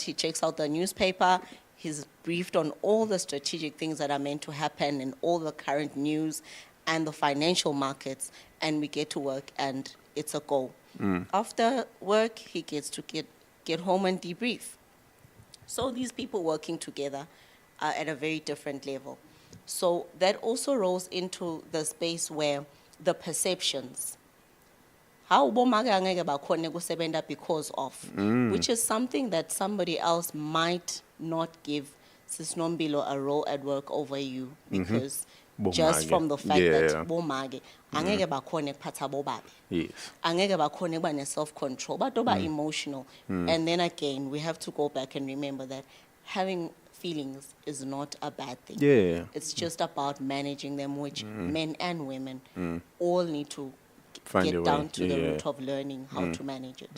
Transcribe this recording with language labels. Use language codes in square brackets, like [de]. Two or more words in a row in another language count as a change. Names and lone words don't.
[en] He checks out the newspaper. He's briefed on all the strategic things that are meant to happen and all the current news and the financial markets, and we get to work and it's a go. After work, he gets to get home and debrief. So these people working together are at a very different level. So that also rolls into the space where the perceptions, how [zu] bomake angeke bakhone kusebenza [en] because of, which is something that somebody else might not give Sis Nombilo a role at work over you, because just [zu] Bomake. [en] from the fact Yeah. [zu] that bomake angeke bakhone kuphatha bobabe, [en] Yes. [zu] angeke bakhone kuba ne-self-control, but oba emotional. [en] And then again, we have to go back and remember that having feelings is not a bad thing. Yeah. It's just about managing them, which men and women all need to Find a get way. down to the Yeah. root of learning how to manage it.